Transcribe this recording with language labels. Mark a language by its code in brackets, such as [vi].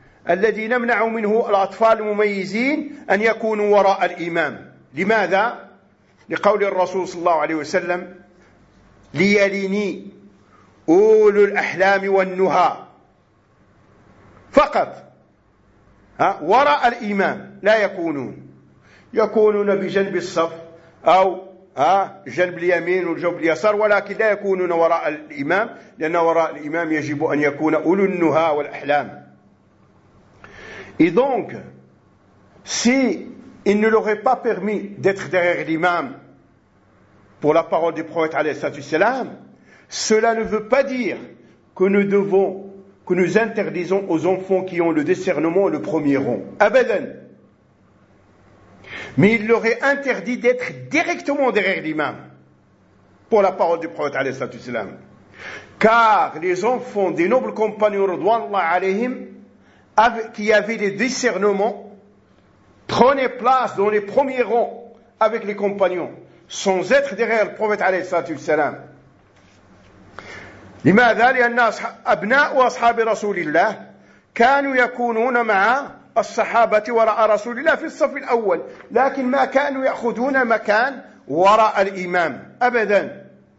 [ar] الذي نمنع منه الأطفال المميزين أن يكونوا وراء الإمام لماذا؟ لقول الرسول صلى الله عليه وسلم ليليني أولو الأحلام والنهى فقط ها؟ وراء الإمام لا يكونون يكونون بجنب الصف أو ها؟ جنب اليمين والجنب اليسار ولكن لا يكونون وراء الإمام لأن وراء الإمام يجب أن يكون أولو النهى والأحلام. [fr] Et donc, s'il ne leur est pas permis d'être derrière l'imam pour la parole du prophète alayhi salatu wassalam, cela ne veut pas dire que nous devons, que nous interdisons aux enfants qui ont le discernement le premier rang. Abadan. Mais il leur est interdit d'être directement derrière l'imam pour la parole du prophète alayhi salatu wassalam. Car les enfants des nobles compagnons radhiyallahu alayhim qui avaient les discernements, prenaient place dans les premiers rangs avec les compagnons, sans être derrière le prophète alayhi salatu wassalam. [ar] لماذا لأن أبناء أصحاب رسول الله كانوا يكونون مع الصحابة وراء رسول الله في الصف الأول، لكن ما كانوا يأخذون مكان وراء الإمام أبدا.